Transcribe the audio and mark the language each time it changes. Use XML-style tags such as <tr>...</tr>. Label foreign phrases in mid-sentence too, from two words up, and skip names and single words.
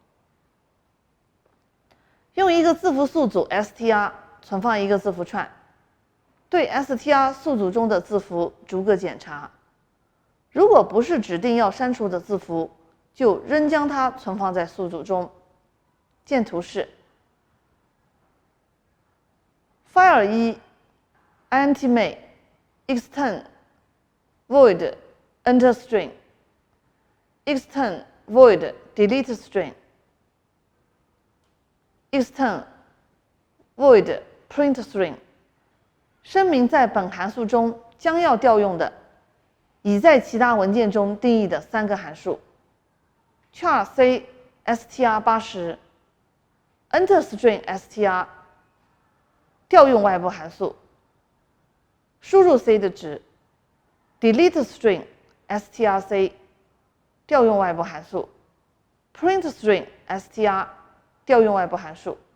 <zh>用一个字符宿主 str 存放一个字符串，对 str 宿主中的字符逐个检查，如果不是指定要删除的字符，就仍将它存放在宿主中。见图示。</zh> <en>file 1 int main extern void enter string extern void delete string extern void print string，</en> <zh>声明在本函数中将要调用的已在其他文件中定义的3个函数</zh> <en>char c str80 enter string str</en> <zh>调用外部函数，输入 c 的值</zh> <en>delete string strc</en> <zh>调用外部函数</zh> <en>print string str</en> <zh>调用外部函数。</zh>